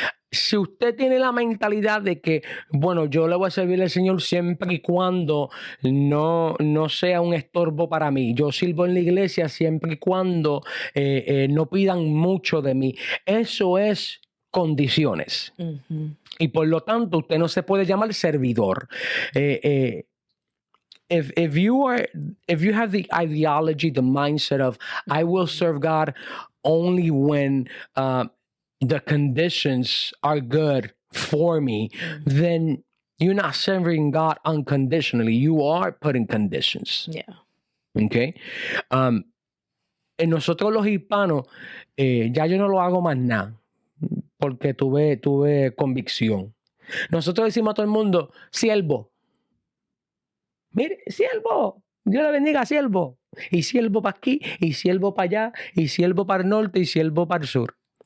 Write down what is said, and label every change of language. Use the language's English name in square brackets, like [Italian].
[Spanish] Si usted tiene la mentalidad de que, bueno, yo le voy a servir al Señor siempre y cuando no sea un estorbo para mí. Yo sirvo en la iglesia siempre y cuando no pidan mucho de mí. Eso es condiciones. Y por lo tanto, usted no se puede llamar servidor. [English] If you have the ideology, the mindset of I will serve God only when the conditions are good for me, then you're not serving God unconditionally. You are putting conditions. Yeah. Okay. [Spanish] En nosotros los hispanos, ya yo no lo hago más nada porque tuve convicción. Nosotros decimos a todo el mundo, siervo. Mire, siervo. Dios le bendiga, siervo. Y siervo para aquí, y siervo para allá, y siervo para el norte, y siervo para el sur.